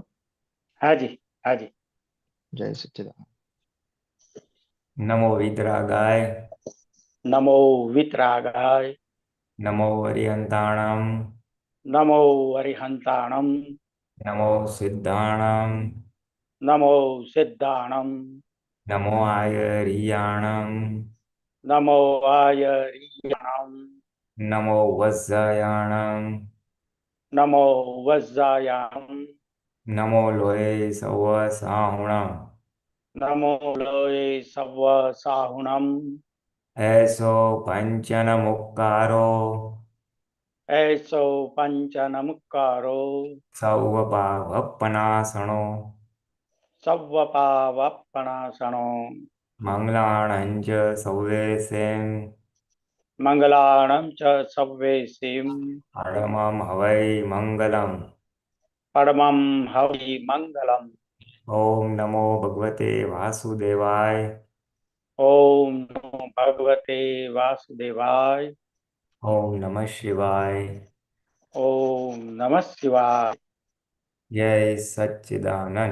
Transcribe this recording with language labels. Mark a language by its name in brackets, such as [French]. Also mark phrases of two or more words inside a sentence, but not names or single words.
[Hindi] हाँ जी। हाँ जी। [Sanskrit] जय सच्चिदानंद। नमो वितरागाय. नमो वितरागाय। [Prakrit languages] नमो अरिहंताणम. नमो अरिहंताणम। नमो सिद्धाणम. नमो सिद्धाणम। नमो आयरियाणम. नमो आयर्याणम। नमो वज्जायाणम. नमो वज्रायाणम। नमो लोय सव साहुणम. नमो लोये सव्व साहुणम। एसो पंचन मुक्कारो. ऐसो पंचनमुक्कारो। सौ पावपनासणो. सव्वपावपणासनो। मंगलाणंच सौवेसेम. मंगलाणं च सव्वेसिं। परमम हवै मंगलम. परमं हवि मंगलम्। [Sanskrit] ओम नमो भगवते वासुदेवाय. ओम नमो भगवते वासुदेवाय। ओम नमः शिवाय. ओम नमः शिवाय। जय सच्चिदानंद.